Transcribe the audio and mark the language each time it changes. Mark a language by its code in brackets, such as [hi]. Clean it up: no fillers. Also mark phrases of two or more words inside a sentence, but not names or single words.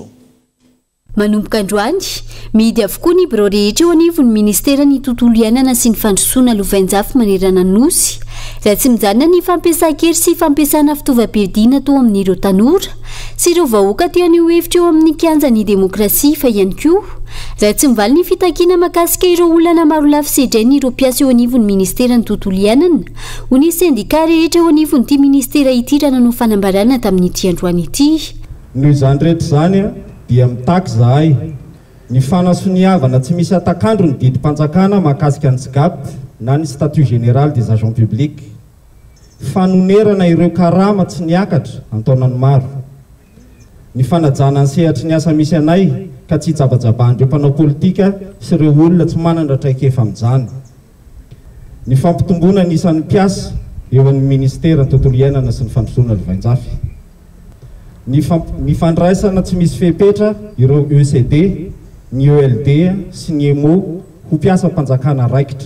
[mg] Manomboka androany mihidy avokoa ny birao rehetra eo anivon'ny ministerany tontolo iainana sy ny fandrosoana lovainjafy manerana ny nosy raha tsy mijanona ny fampiasa-kery sy fampiasana fitaovam-piadiana tao amin'ireo tanora sy ireo vahoaka teo an'io hevitra eo amin'ny kianjan'ny demokrasia fa ihany koa raha tsy mivaly ny fitakiana makasika ireo olana maro lafy sedrainy ireo mpiasa eo anivon'ny ministerany tontolo iainana ho ny sendika rehetra eo anivon'ity ministera ity raha nanao fanambarana tamin'ity androany ity. Noho izany rehetra izany dia mitaky zahay ny fanasoniavana tsy misy atakandro ny didim-panjakana mahakasika ny SGAP na ny statut [fr] général des agents publics [mg] fanonerana ireo karama tsy niakatra antaonany maro ny fanajana ny sehatry ny asa misy anay ka tsy hijabajabahan'ireo mpanao politika sy ireo olona tsy manana traikefa amin'izany ny fampitomboana ny isan'ny mpiasa eo amin'ny ministera ny tontolo iainana sy ny fandrosoana lovainjafy ny fandraisana tsy misy fepetra ireo ECD ny ELD sy ny EMO ho mpiasa-mpanjakana raikitra.